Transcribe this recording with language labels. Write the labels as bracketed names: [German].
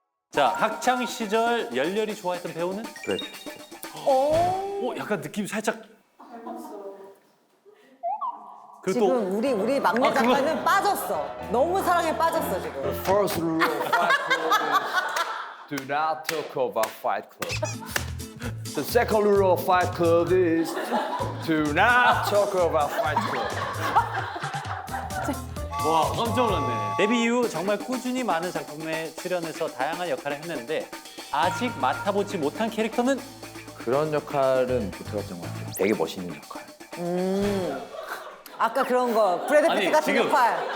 [Korean] 자, 학창 시절 열렬히 좋아했던 배우는? 그래. 약간 느낌 살짝. 그리고 또 지금 우리 막내 아, 그거- 작가는 빠졌어. 너무 사랑에 빠졌어 지금. [English] First rule of Fight Club is do not talk about Fight Club. The second rule of Fight Club is do not talk about Fight Club. [Korean] 와, 깜짝 놀랐네. 데뷔 이후 정말 꾸준히 많은 작품에 출연해서 다양한 역할을 했는데 아직 맡아보지 못한 캐릭터는? 그런 역할은 못 해봤던 것 같아요. 되게 멋있는 역할. 아까 그런 거 브래드 피트 아니, 같은 지금- 역할.